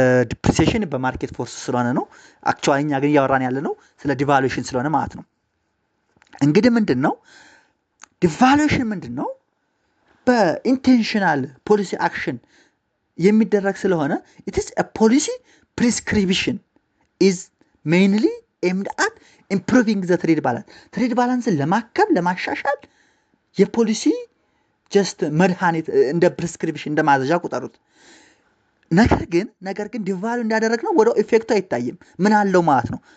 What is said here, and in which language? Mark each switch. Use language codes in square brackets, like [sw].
[am] ዲፕሪሲዬሽን በማርኬት ፎርስ ስለሆነ ነው። አክቹአሊ እኛ ግን እያወራን ያለ ነው ስለ ዲቫሉዌሽን ስለሆነ ማለት ነው። እንግዲህ ምንድነው ዲቫሉዌሽን ምንድነው? በኢንቴንሽናል ፖሊሲ አክሽን የሚደረግ ስለሆነ [en] it is a policy prescription is mainly aimed at improving the trade balance. [am] ትሬድ ባላንስን ለማሻሻል የፖሊሲ ጀስት መድኃኒት እንደ ፕሪስክሪፕሽን እንደ ማዘዣ ቁጠሩት። ነገር ግን ዲቫሉ እንዳደረግነው ወደ ኢፌክቱ አይታይም። ምን አለው ማለት ነው?